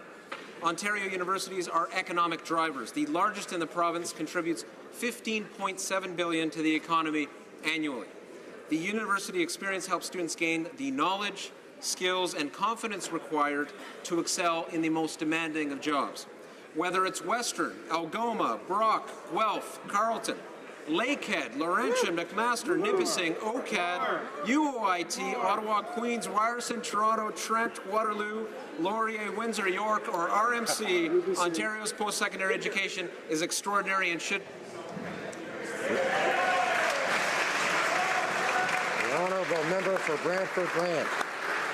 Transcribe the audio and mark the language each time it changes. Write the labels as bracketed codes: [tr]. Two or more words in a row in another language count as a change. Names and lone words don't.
[en] Ontario universities are economic drivers. The largest in the province contributes $15.7 billion to the economy annually. The university experience helps students gain the knowledge, skills, and confidence required to excel in the most demanding of jobs. Whether it's Western, Algoma, Brock, Guelph, Carleton, Lakehead, Laurentia, McMaster, Nipissing, OCAD, UOIT, Ottawa, Queens, Ryerson, Toronto, Trent, Waterloo, Laurier, Windsor, York, or RMC, Ontario's post-secondary education is extraordinary and should... The Honourable Member for Brantford Brant.